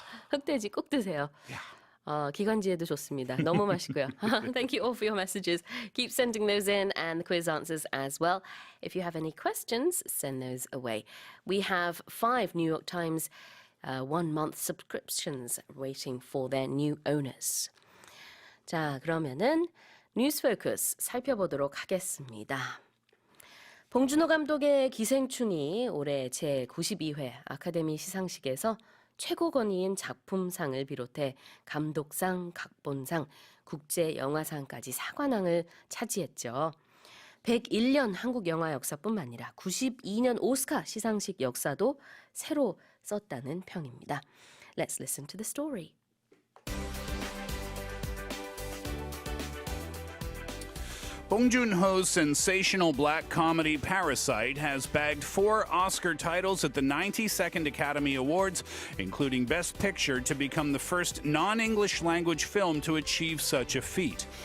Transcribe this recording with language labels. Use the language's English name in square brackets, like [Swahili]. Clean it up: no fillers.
[Korean] 흑돼지 꼭 드세요. 기관지에도 좋습니다. 너무 맛있고요. [English] Thank you all for your messages. Keep sending those in and the quiz answers as well. If you have any questions, send those away. We have 5 New York Times 1-month subscriptions waiting for their new owners. [Korean] 자, 그러면은 뉴스 포커스 살펴보도록 하겠습니다. 봉준호 감독의 기생충이 올해 제92회 아카데미 시상식에서 최고권위인 작품상을 비롯해 감독상, 각본상, 국제영화상까지 4관왕을 차지했죠. 101년 한국 영화 역사뿐만 아니라 92년 오스카 시상식 역사도 새로 썼다는 평입니다. [English] Let's listen to the story. Bong Joon-ho's sensational black comedy Parasite has bagged 4 Oscar titles at the 92nd Academy Awards, including Best Picture, to become the first non-English language film to achieve such a feat.